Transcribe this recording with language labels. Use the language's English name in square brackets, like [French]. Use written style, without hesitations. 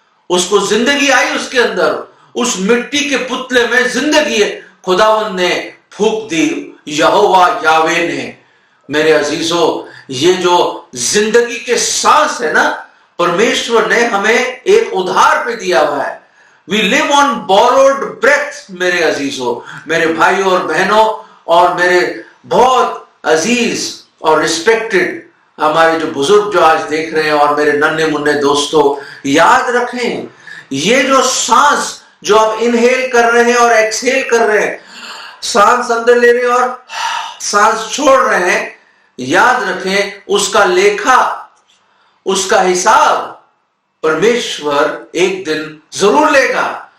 [Hindi] उसको जिंदगी आई उसके अंदर, उस मिट्टी के पुतले में जिंदगी खुदावंद ने फूंक दी, यहोवा यावे ने। मेरे अजीजों, ये जो जिंदगी के सांस है ना, परमेश्वर ने हमें एक उधार पे दिया हुआ है। [English] We live on borrowed breath। [Hindi] मेरे अजीजों, मेरे भाइयों और बहनों और मेरे बहुत अजीज और रिस्पेक्टेड हमारे जो बुजुर्ग जो आज देख रहे हैं और मेरे नन्हे मुन्ने दोस्तों, याद रखें, ये जो सांस जो आप इनहेल कर रहे हैं और एक्सहेल कर रहे हैं, सांस अंदर ले रहे हैं और सांस छोड़ रहे हैं, याद रखें उसका लेखा, उसका हिसाब परमेश्वर एक दिन जरूर लेगा।